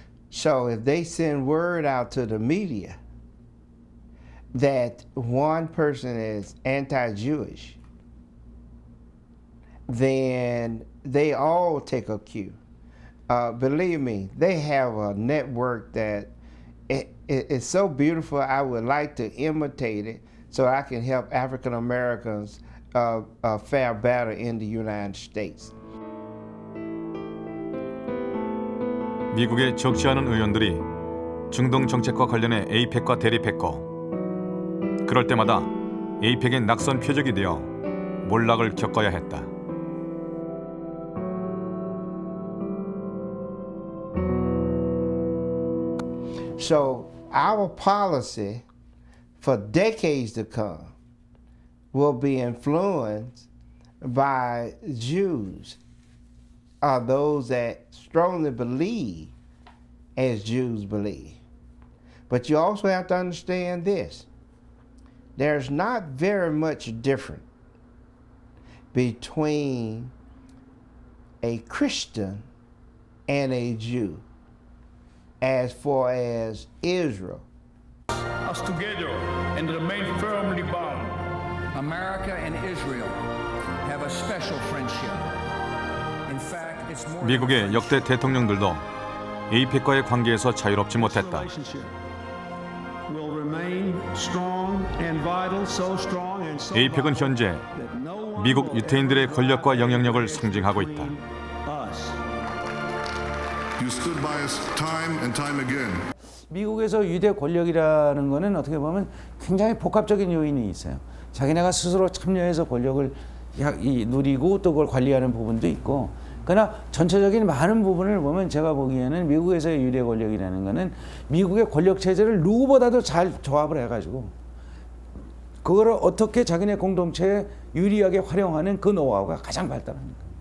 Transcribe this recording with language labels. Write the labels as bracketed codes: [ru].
[en] So if they send word out to the media that one person is anti-Jewish, then they all take a cue. Believe me, they have a network that it's so beautiful. I would like to imitate it so I can help African Americans fare better in the United States. [ko] 미국의 적지 않은 의원들이 중동 정책과 관련해 에이펙과 대립했고 그럴 때마다 에이펙의 낙선 표적이 되어 몰락을 겪어야 했다. [en] So our policy for decades to come will be influenced by Jews, are those that strongly believe as Jews believe. But you also have to understand this. There's not very much different between a Christian and a Jew as far as Israel. Us together and remain firmly bound. America and Israel have a special friendship. In fact, it's more. [ko] 미국의 역대 대통령들도 에이펙과의 관계에서 자유롭지 못했다. 에이펙은 현재 미국 유태인들의 권력과 영향력을 상징하고 있다. [en] You stood by us time and time again. [ko] 미국에서 유대 권력이라는 거는 어떻게 보면 굉장히 복합적인 요인이 있어요. 자기네가 스스로 참여해서 권력을 누리고 또 그걸 관리하는 부분도 있고, 그러나 전체적인 많은 부분을 보면 제가 보기에는 미국에서의 유대 권력이라는 거는 미국의 권력 체제를 누구보다도 잘 조합을 해가지고 그거를 어떻게 자기네 공동체에 유리하게 활용하는 그 노하우가 가장 발달합니다.